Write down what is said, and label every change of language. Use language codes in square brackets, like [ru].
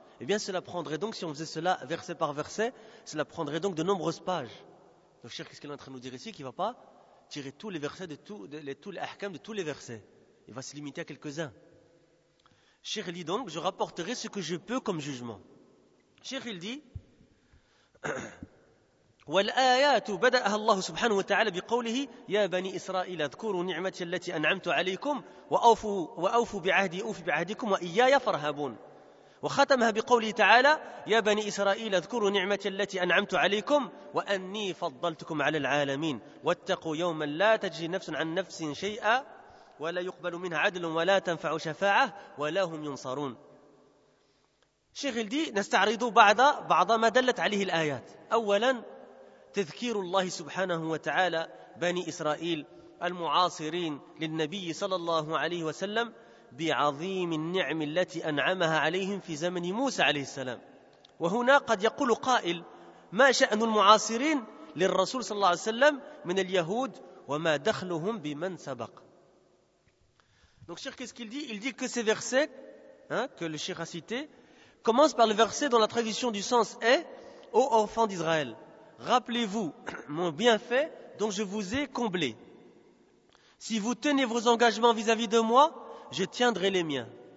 [fr] Eh bien cela prendrait donc, si on faisait cela verset par verset, cela prendrait donc de nombreuses pages. Donc cher, qu'est-ce qu'il est en train de nous dire ici? Qu'il ne va pas tirer tous les versets de tous les versets. Il va se limiter à quelques-uns. Cheikh dit donc, je rapporterai ce que je peux comme jugement. Cheikh il dit [ar] والآيات بدأها الله سبحانه وتعالى بقوله يا بني إسرائيل اذكروا نعمتي التي أنعمت عليكم وأوفوا بعهدي أوف بعهدكم وإياي فارهبون. وختمها بقوله تعالى يا بني إسرائيل اذكروا نعمتي التي أنعمت عليكم وأني فضلتكم على العالمين واتقوا يوما لا تجزي نفس عن نفس شيئا ولا يقبل منها عدل ولا تنفع شفاعة ولا هم ينصرون. شيخ الدي نستعرض بعض ما دلت عليه الآيات. أولا تذكير الله سبحانه وتعالى بني إسرائيل المعاصرين للنبي صلى الله عليه وسلم بعظيم النعم التي أنعمها عليهم في زمن موسى عليه السلام. وهنا قد يقول قائل ما شأن المعاصرين للرسول صلى الله عليه وسلم من اليهود وما دخلهم بمن سبق. [fr] Donc cheikh, qu'est-ce qu'il dit? Il dit que ces versets que le cheikh a cité commencent par le verset dont la traduction du sens est: ô enfants d'Israël, rappelez-vous mon bienfait dont je vous ai comblé. Si vous tenez vos engagements vis-à-vis de moi, je tiendrai les miens.